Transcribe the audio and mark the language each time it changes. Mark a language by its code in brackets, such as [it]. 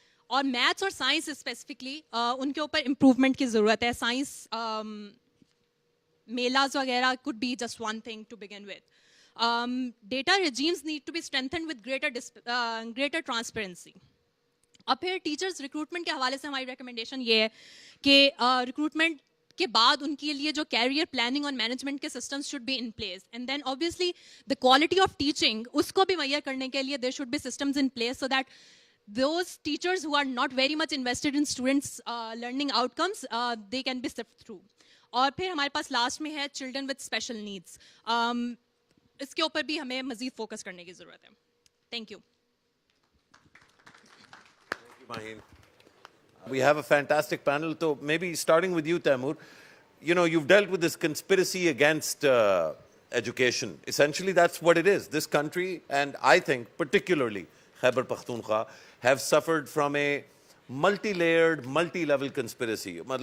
[ur] اور میتھس اور science specifically ان کے اوپر امپروومنٹ کی ضرورت ہے. سائنس میلاز وغیرہ [en] could be just one thing to begin with. Data regimes need to be strengthened with greater transparency. [ur] اب پھر ٹیچرس ریکروٹمنٹ کے حوالے سے ہماری ریکمنڈیشن یہ ہے کہ ریکروٹمنٹ کے بعد ان کے لیے جو کیریئر پلاننگ اور مینجمنٹ کے systems [en] Should be in place. And then obviously the quality of teaching [ur] اس کو بھی مہیا کرنے کے لیے [en] there should be systems in place so that those teachers who are not very much invested in students learning outcomes they can be sifted through. [ur] اور پھر ہمارے پاس last میں ہے [en] children with special needs. [ur] اس کے اوپر بھی ہمیں مزید فوکس کرنے کی ضرورت ہے. [en] Thank you. We have a fantastic panel. So maybe starting with you, Taimur, you've dealt with this conspiracy against education. Essentially, that's what it is. This country, and I think particularly Khyber Pakhtunkhwa, have suffered from a multi-layered, multi-level conspiracy.